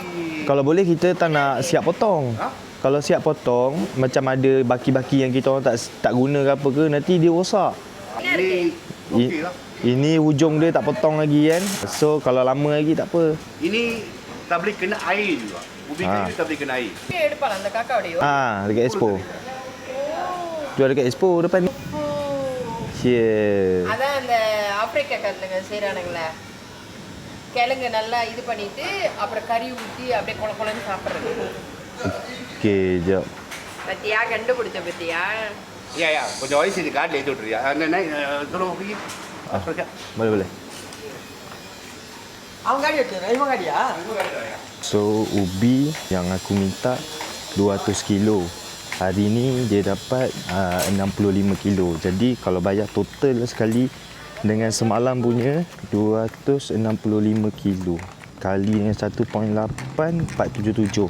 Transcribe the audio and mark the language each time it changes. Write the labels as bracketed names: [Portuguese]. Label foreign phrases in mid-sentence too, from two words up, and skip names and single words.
[Malay] Kalau boleh kita tak nak siap potong. Kalau siap potong, macam ada baki-baki yang kita orang tak guna ke apa ke, nanti dia rosak. Ini okey lah. Ini hujung dia tak potong lagi kan. So kalau lama lagi tak apa. Ini tak boleh kena air juga. Ubi kayu tak boleh kena air. Dekat Expo. Jual dekat Expo depan ni. [Tamil] அதான் அந்த ஆப்பிரிக்கா காரங்க செய்றானுங்களே கிழங்கு நல்லா இது பண்ணிட்டு அப்புறம் கறி ஊத்தி அப்படியே கொல கொலன்னு சாப்பிடுறது. [Malay] Okey, jap. [Tamil] பத்தியா கண்டுபிடிச்ச பத்தியா? Ya, கொஞ்சம் வயசு இது கார்டில் ஏற்றி விட்டுறியா? [Malay] Naik, tolong pergi. Boleh. [Tamil] அவங்க காடி வச்சிருக்கேன். இவங்க காடியா? [Malay] So, ubi yang aku minta 200 kilo. Hari ni dia dapat 65 kilo. Jadi, kalau bayar total sekali dengan semalam punya 265 kilo. Kali dengan 1.8, 477.